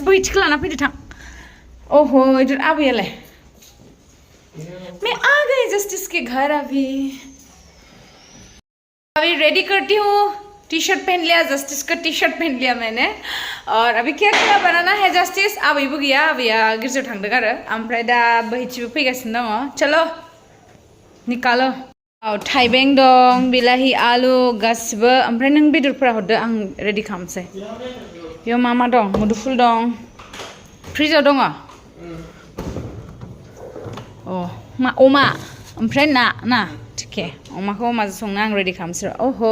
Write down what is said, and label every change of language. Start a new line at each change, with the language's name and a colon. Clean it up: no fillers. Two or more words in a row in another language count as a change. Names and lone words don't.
Bodo: बैथिखौ लाना फैदो थां ओहो
Hindi: इधर आबैयालाय मैं आ गई जस्टिस के घर अभी रेडी करती हूँ टी शर्ट पहन लिया जस्टिस का टी शर्ट पहन लिया मैंने और अभी क्या बनाना है
Bodo: जस्टिस आबैबो गैया आबैया गिर्जायाव थांदों आरो ओमफ्राय दा बैथिबो फैगासिनो दङ चलो निकालो थाइबें दं बिलाहि आलु गासिबो ओमफ्राय नों बेदरफोरा हरदो आं रेडि खालामसै बेयाव मा दं मुदुफुल दं फ्रिजाव दङ मा अमा ओमफ्राय ना थिके अमाखौ अमाजों संनो आं रेडि खालामसै ओहो